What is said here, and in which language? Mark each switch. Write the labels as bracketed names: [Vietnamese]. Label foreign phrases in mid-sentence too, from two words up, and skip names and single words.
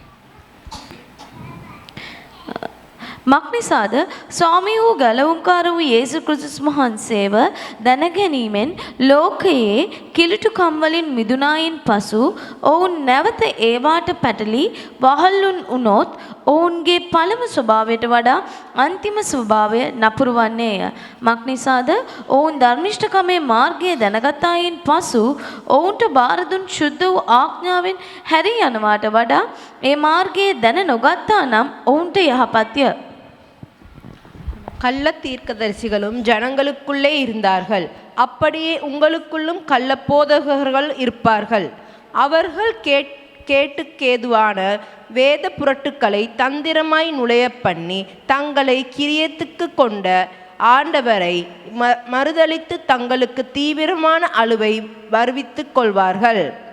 [Sinhala] මක්නිසාද ස්වාමී වූ ගලවුම්කාර වූ යේසු ක්‍රිස්තුස් වහන්සේව දැනගැනීමෙන් ලෝකයේ කිලුටුකම් වලින් මිදුනායින් පසු ඔවුන් නැවත ඒවාට පැටලී වහල්ලුන් වුණොත් ඔවුන්ගේ පළමු ස්වභාවයට වඩා අන්තිම ස්වභාවය නපුරු වන්නේය. මක්නිසාද ඔවුන් ධර්මිෂ්ඨකමේ මාර්ගය දැනගතායින් පසු ඔවුන්ට බාර දුන් ශුද්ධ වූ ආඥාවෙන් හැරී යනවාට වඩා ඒ මාර්ගයේ දැන නොගත්තා නම් ඔවුන්ට යහපත්ය. [Tamil] கள்ள தீர்க்கதரிசிகளும் ஜனங்களுக்குள்ளே இருந்தார்கள். அப்படியே உங்களுக்குள்ளும் கள்ள போதகர்கள் இருப்பார்கள். அவர்கள் கேட்டுக்கேதுவான வேத புரட்டுக்களை தந்திரமாய் நுழைய பண்ணி தங்களை கிரியத்துக்கு கொண்ட ஆண்டவரை மறுதலித்து தங்களுக்கு தீவிரமான அழுவை வருவித்துக் கொள்வார்கள்.